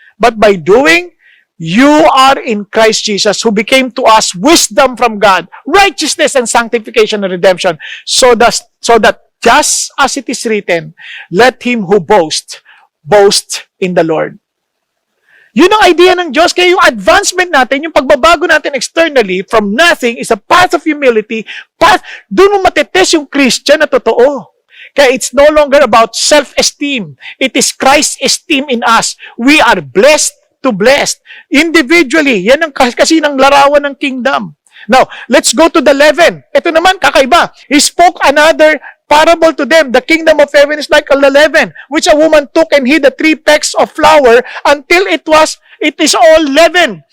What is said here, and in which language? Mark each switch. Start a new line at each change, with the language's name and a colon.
English: But by doing, you are in Christ Jesus, who became to us wisdom from God, righteousness and sanctification and redemption, so that just as it is written, let him who boast in the Lord.
Filipino: Yun ang idea ng Diyos. Kaya yung advancement natin, yung pagbabago natin
English: externally from nothing is a path of humility.
Filipino: Doon mo matetest yung Christian na totoo. Kaya
English: it's no longer about self-esteem. It is Christ's esteem in us. We are blessed to blessed.
Filipino: Individually, yan ang kasi ng larawan ng kingdom.
English: Now, let's go to the leaven.
Filipino: Ito naman, kakaiba.
English: He spoke another parable to them. The kingdom of heaven is like a leaven, which a woman took and hid the 3 pecks of flour until it is all leaven.